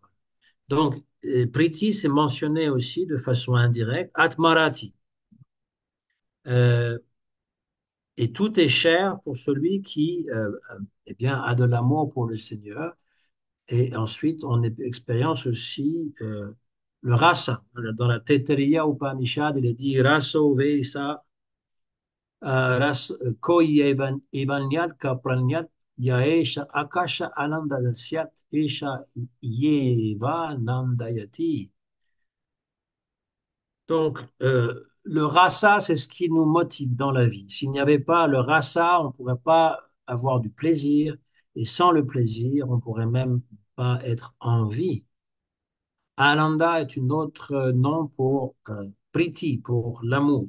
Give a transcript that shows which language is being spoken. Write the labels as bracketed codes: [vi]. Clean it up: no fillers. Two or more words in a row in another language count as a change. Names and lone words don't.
[fr] Donc, Priti, c'est mentionné aussi de façon indirecte, Atmarati. Euh, et tout est cher pour celui qui eh bien, a de l'amour pour le Seigneur. Et ensuite, on expérience aussi le rasa. Dans la Taittiriya Upanishad, il est dit [sa] raso veisa koi evanyat kapranyat yaesha akasha anandadasyat esha yeva nandayati. [fr] Donc, le rasa, c'est ce qui nous motive dans la vie. S'il n'y avait pas le rasa, on ne pourrait pas avoir du plaisir. Et sans le plaisir, on ne pourrait même pas être en vie. Ananda est une autre nom pour priti, pour l'amour.